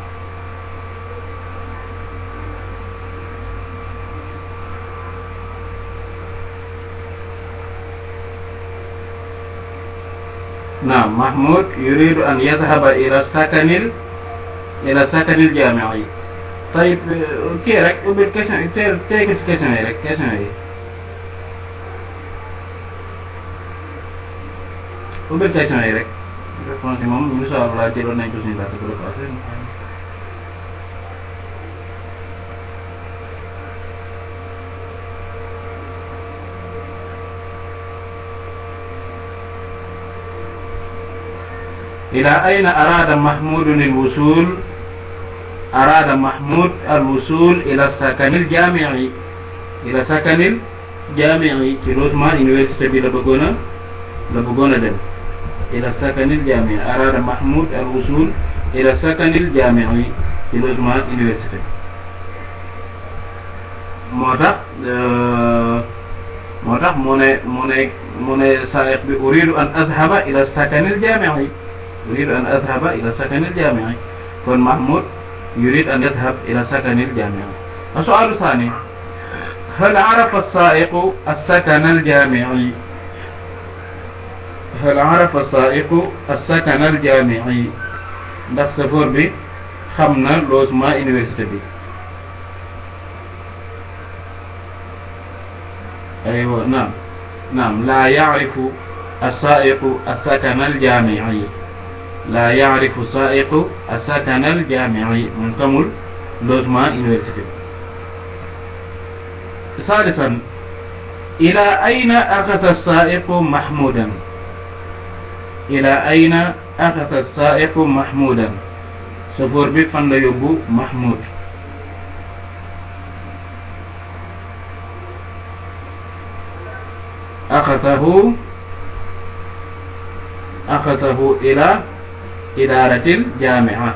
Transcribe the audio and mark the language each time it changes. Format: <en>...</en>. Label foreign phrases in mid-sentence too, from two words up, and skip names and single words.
<ar>نعم محمود يريد أن يذهب إلى السكن الجامعي.</ar> <wo>طيب kii rek ubbil question yi tey ko ci question yi rek question yi ubbil question yi rek réponse yi moom</wo> <ar>إن شاء الله</ar> <wo>jëloon nañ ko suñu bàtt bu la passé.</wo> <ar>إلى أين أراد محمود الوصول؟ أراد محمود الوصول إلى السكن الجامعي. إلى السكن الجامعي</ar> <wo>ci</wo> <fr>logement université</fr> <wo>bi la bëggoon a dem.</wo> <ar>إلى السكن الجامعي أراد محمود الوصول إلى السكن الجامعي ci</ar> <fr>logement université.</fr> <wo>moo tax mu ne saa'iq bi</wo> <ar>أريد أن أذهب إلى السكن الجامعي. أريد أن أذهب إلى السكن الجامعي. kon محمود يريد أن يذهب إلى السكن الجامعي. السؤال الثاني هل عرف السائق السكن الجامعي؟ هل عرف السائق السكن الجامعي؟</ar> <wo>ndax chauffeur bi xam na</wo> <fr>logement université</fr> <wo>bi.</wo> <ar>أيوة نعم لا يعرف السائق السكن الجامعي. لا يعرف السائق السكن الجامعي من كمل</ar> <fr>logement université.</fr> <ar>ثالثا إلى أين أخذ السائق محمودا؟ إلى أين أخذ السائق محمودا؟</ar> <wo>chauffeur bi fan la yóbbu محمود.</wo> <ar>أخذه إلى إدارة الجامعة.</ar>